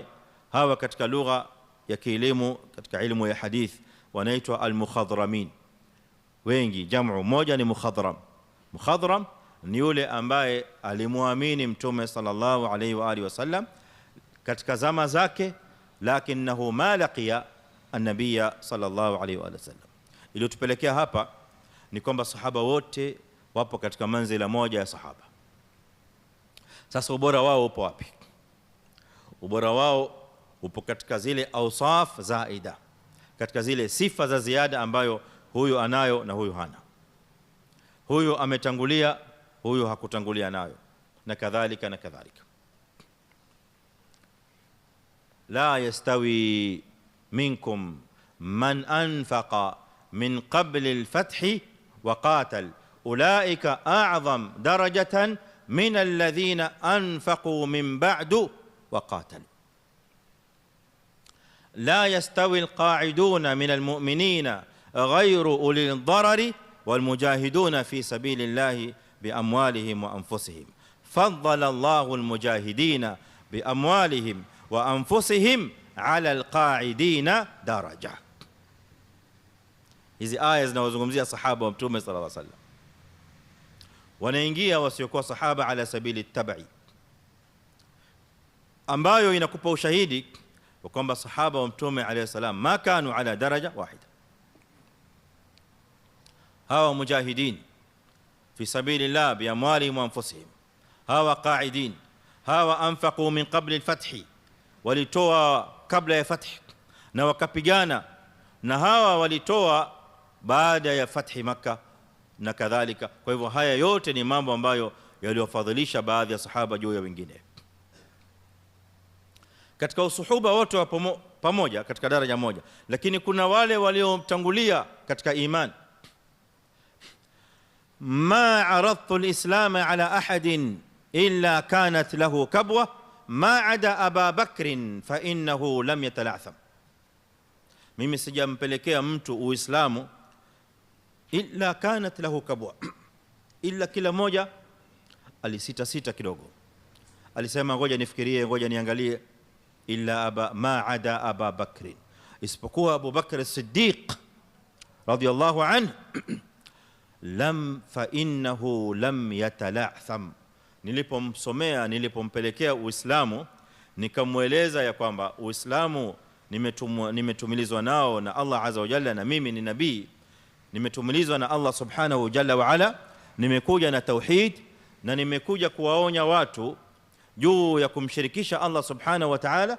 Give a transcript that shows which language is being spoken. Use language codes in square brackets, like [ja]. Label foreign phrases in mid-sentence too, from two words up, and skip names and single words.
[sw] Hawa katika lugha ya kielimu, katika ilmu ya hadith, wanaitwa al-mukhadramin. Wengi, jamu moja ni mukhadram. Mukhadram ni yule ambaye alimuamini mtume [ar] صلى الله عليه وعلى آله وسلم [sw] katika zama zake, [ar] لكنه ما لقي النبي صلى الله عليه وسلم. [sw] Iliyotupelekea hapa ni kwamba sahaba wote wapo katika manzila moja ya sahaba. Sasa ubora wao upo wapi? Ubora wao upo katika zile [ar] أوصاف زائدة, [sw] katika zile sifa za ziada ambayo huyu anayo na huyu hana. Huyu ametangulia, huyu hakutangulia nayo, na kadhalika na kadhalika. [ar] لا يستوي منكم من أنفق من قبل الفتح وقاتل أولئك أعظم درجة من الذين أنفقوا من بعد وقاتلوا. لا يستوي القاعدون من المؤمنين غير أولي الضرر والمجاهدون في سبيل الله بأموالهم وأنفسهم فضل الله المجاهدين بأموالهم وأنفسهم على القاعدين درجة. [sw] hizi aya zinawazungumzia sahaba wa mtume [ar] صلى الله عليه وسلم, [sw] wanaingia wasiokuwa sahaba [ar] على سبيل التبع, [sw] ambayo inakupa ushahidi kwamba sahaba wa mtume [ar] عليه السلام ما كانوا على درجة واحدة. hawa مجاهدين في سبيل الله بأموالهم وأنفسهم, hawa qa'idin, hawa أنفقوا من قبل الفتح, [sw] walitoa kabla ya fath na wakapigana, na hawa walitoa baada ya fathi Makkah na kadhalika. Kwa hivyo haya yote ni mambo ambayo yaliwafadhilisha baadhi ya sahaba juu ya wengine katika usuhuba wote wa pamoja katika daraja moja. Lakini kuna wale waliotangulia katika iman. [ar] ما عرضت الإسلام على أحد إلا كانت له كبوة ما عدا أبا بكر فإنه لم يتلعثم. [sw] mimi sijampelekea mtu uislamu [ar] إلا كانت له كبوة, [sw] illa kila moja alisita sita kidogo, alisema ngoja nifikirie, ngoja niangalie. [ar] إلا ما عدا أبا بكر, isipokuwa أبو بكر الصديق رضي الله عنه فإنه لم يتلعثم. [sw] Nilipomsomea, nilipompelekea uislamu, nikamweleza ya kwamba uislamu nimetumilizwa nao na [ar] الله عز وجل, [sw] na mimi ni nabii, nimetumilizwa na [ar] الله سبحانه جل وعلا, [sw] nimekuja na tauhid, na nimekuja kuwaonya watu juu ya kumshirikisha [ar] الله سبحانه وتعالى.